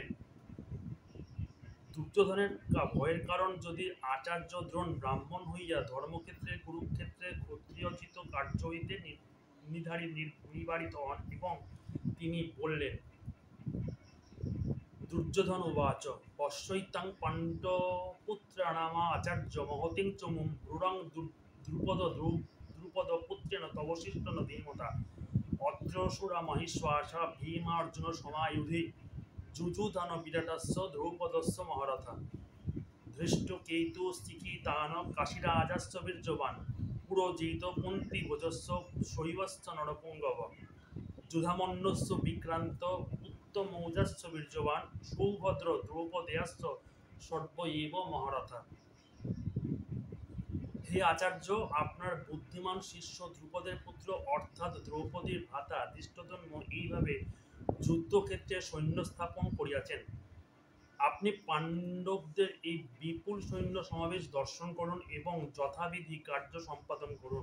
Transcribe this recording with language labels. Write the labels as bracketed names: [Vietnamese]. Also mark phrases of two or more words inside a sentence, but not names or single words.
[Bangla] দুর্যোধনের ভয়ের কারণ, যদি আচার্য দ্রোণ ব্রাহ্মণ হইয়া ধর্মক্ষেত্রে কুরুক্ষেত্রে ক্ষত্রিয়োচিত কার্য হইতে নিবারিত হন, এবং তিনি বললেন, [Sanskrit] দুর্যোধন উবাচ পশ্যৈতাং পাণ্ডপুত্রাণামা আচার্য মহতিং চ মুম ব্রূঢ়ং দ্রুপদ পুত্রেণ তবশিষ্টেন ধীমতা অত্রসুরা মহিশ্বাসা ভীমার্জুন সমায়ুধি যুযুধান বিরাটস্য দ্রৌপদস্য মহারথা ধৃষ্টকেতু স্থিকিতান কাশীরাজস্য বীর্যবান পুরোজিত কুন্তি ভোজস্য শৈবশ্চ নরপুঙ্গব যুধামন্যস্য বিক্রান্ত উত্তমৌজাস্য বীর্যবান সৌভদ্র দ্রৌপদেয়াস্য সর্ব এব মহারথা। [Bangla] হে আচার্য, আপনার বুদ্ধিমান শিষ্য দ্রুপদের পুত্র অর্থাৎ দ্রৌপদীর ভ্রাতা ধৃষ্টদ্যুম্ন এইভাবে যুদ্ধক্ষেত্রে সৈন্য স্থাপন করিয়াছেন। আপনি পাণ্ডবদের এই বিপুল সৈন্য সমাবেশ দর্শন করুন এবং যথাবিধি কার্য সম্পাদন করুন।